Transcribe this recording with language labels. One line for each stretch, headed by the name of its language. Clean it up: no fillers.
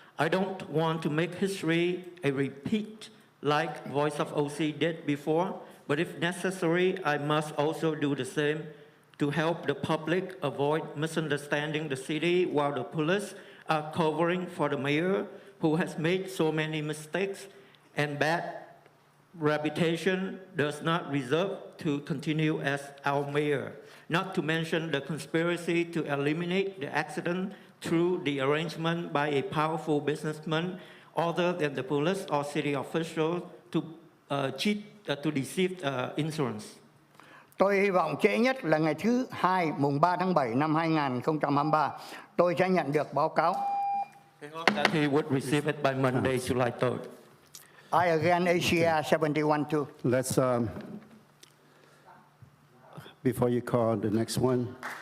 English: I don't want to make history a repeat like Voice of OC did before, but if necessary, I must also do the same to help the public avoid misunderstanding the city while the police are covering for the mayor who has made so many mistakes and bad reputation does not deserve to continue as our mayor. Not to mention the conspiracy to eliminate the accident through the arrangement by a powerful businessman other than the police or city officials to deceive insurance.
Vietnamese: Tôi hy vọng trễ nhất là ngày thứ Hai, mùng 3 tháng 7 năm 2023, tôi sẽ nhận được báo cáo.
English: That he would receive it by Monday, July 3rd. I again Asia 71 too. Let's, before you call the next one.